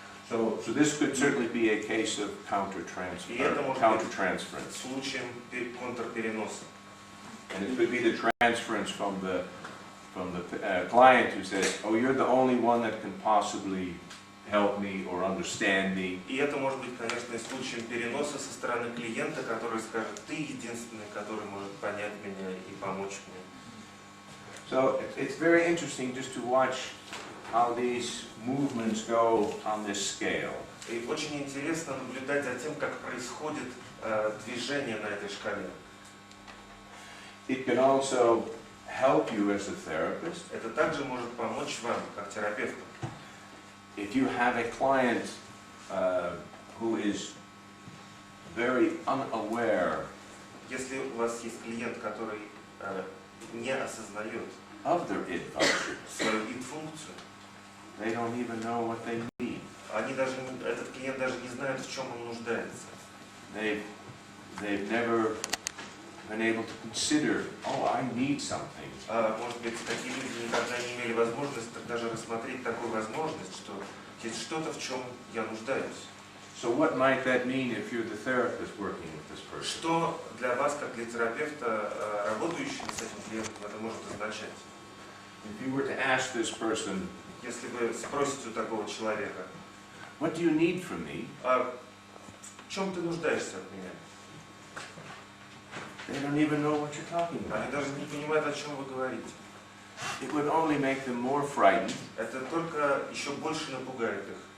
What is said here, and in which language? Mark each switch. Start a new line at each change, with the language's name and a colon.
English: So this could certainly be a case of
Russian: И это может быть
English: countertransference.
Russian: случаем контрпереноса.
English: And it could be the transference from the from the client who says, oh, you're the only one that can possibly help me or understand me.
Russian: И это может быть, конечно, и случаем переноса со стороны клиента, который скажет, ты единственный, который может понять меня и помочь мне.
English: So it's very interesting just to watch how these movements go on this scale.
Russian: И очень интересно наблюдать за тем, как происходит движение на этой шкале.
English: It can also help you as a therapist.
Russian: Это также может помочь вам, как терапевту.
English: If you have a client who is very unaware
Russian: Если у вас есть клиент, который не осознает
English: of their id function,
Russian: свою id-функцию,
English: they don't even know what they need.
Russian: этот клиент даже не знает, в чем он нуждается.
English: They've never been able to consider, oh, I need something.
Russian: Может быть, такие люди никогда не имели возможности даже рассмотреть такую возможность, что есть что-то, в чем я нуждаюсь.
English: So what might that mean if you're the therapist working with this person?
Russian: Что для вас, как для терапевта, работающего с этим клиентом, это может означать?
English: If you were to ask this person,
Russian: Если вы спросите у такого человека,
English: what do you need from me?
Russian: в чем ты нуждаешься от меня?
English: They don't even know what you're talking about.
Russian: Они даже не понимают, о чем вы говорите.
English: It would only make them more frightened
Russian: Это только еще больше напугает их.